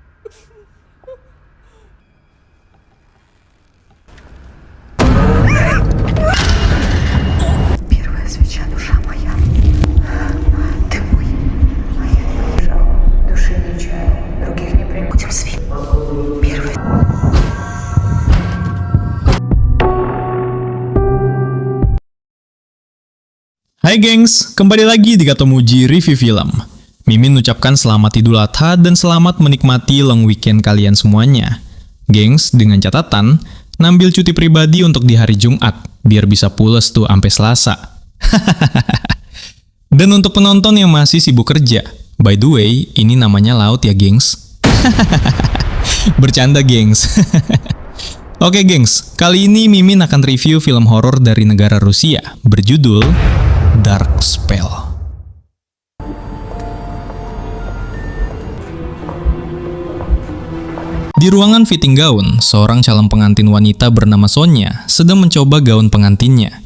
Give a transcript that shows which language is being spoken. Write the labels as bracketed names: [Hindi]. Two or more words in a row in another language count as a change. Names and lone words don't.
[Russian] Первая свеча, душа моя. Ты мой. Души не чаю, других не приму. Будем свет. Первый. [Indonesian] Hai gengs, kembali lagi di Kata Muji Review Film. Mimin ucapkan selamat Idul Adha dan selamat menikmati [English] long weekend [Indonesian] kalian semuanya. Gengs, dengan catatan, ngambil cuti pribadi untuk di hari Jumat, biar bisa pules tuh sampai Selasa. Dan untuk penonton yang masih sibuk kerja, [English] by the way, [Indonesian] ini namanya laut ya gengs. Bercanda gengs. Oke gengs, kali ini Mimin akan review film horor dari negara Rusia, berjudul Dark Spell. Di ruangan fitting gaun, seorang calon pengantin wanita bernama Sonya sedang mencoba gaun pengantinnya.